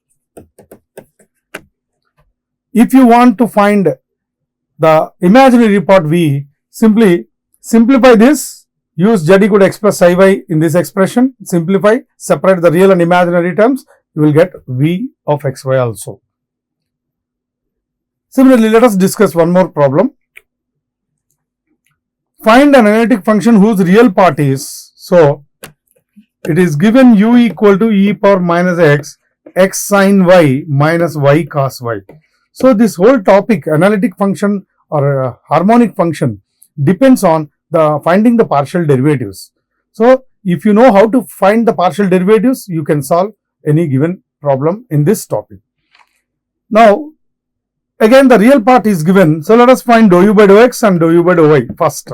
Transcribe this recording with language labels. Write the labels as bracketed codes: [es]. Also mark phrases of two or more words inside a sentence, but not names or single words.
[en] If you want to find the imaginary part v, simply simplify this, use z equal to x plus psi y in this expression, simplify, separate the real and imaginary terms, you will get v of xy also. Similarly, let us discuss one more problem. Find an analytic function whose real part is, so it is given u equal to e power minus x sin y minus y cos y. So this whole topic, analytic function or harmonic function, depends on the finding the partial derivatives. So if you know how to find the partial derivatives, you can solve any given problem in this topic. Now again the real part is given, so let us find dou u by dou x and dou u by dou y first.